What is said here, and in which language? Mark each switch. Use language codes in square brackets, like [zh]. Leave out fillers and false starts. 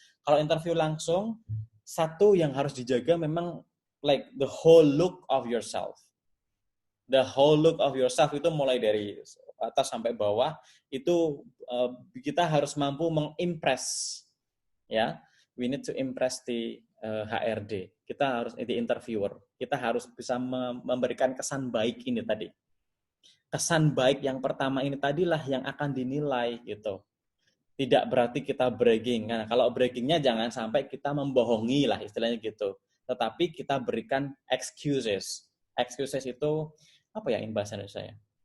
[id] Kalau interview langsung, satu yang harus dijaga memang [en] like the whole look of yourself. The whole look of yourself [id] itu mulai dari atas sampai bawah itu kita harus mampu mengimpress, ya. [en] We need to impress the HRD. [id] Kita harus the interviewer. Kita harus bisa memberikan kesan baik ini tadi. Kesan baik yang pertama ini tadilah yang akan dinilai gitu. Tidak berarti kita bragging. Nah, kalau braggingnya jangan sampai kita membohongi lah istilahnya gitu. Tetapi kita berikan excuses. Excuses itu apa ya in bahasa Indonesia ya?